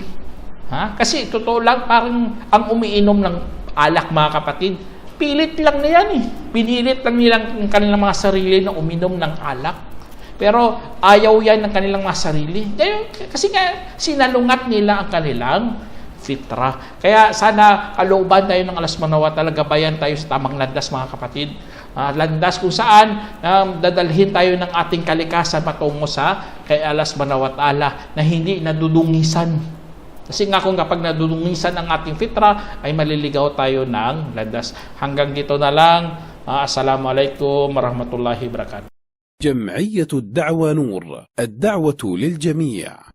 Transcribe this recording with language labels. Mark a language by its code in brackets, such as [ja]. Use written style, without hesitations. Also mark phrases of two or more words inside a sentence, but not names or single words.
[tl] Kasi totoo lang, parang ang umiinom ng alak, mga kapatid, pilit lang na yan . Pinilit lang nilang kanilang mga sarili na uminom ng alak. Pero ayaw yan ng kanilang mga sarili. Kasi nga, sinalungat nila ang kanilang fitrah. Kaya sana kalooban tayo ng Allah [ar] سبحانه وتعالى, [tl] gabayan tayo sa tamang landas, mga kapatid. Landas kung saan dadalhin tayo ng ating kalikasan patungo sa kay Allah [ar] سبحانه وتعالى [tl] na hindi nadudungisan. Kasi nga kung kapag nadudungisan ang ating fitrah, ay maliligaw tayo ng landas. Hanggang dito na lang. [ar] السلام عليكم ورحمة الله وبركاته. جمعية الدعوة نور، الدعوة للجميع.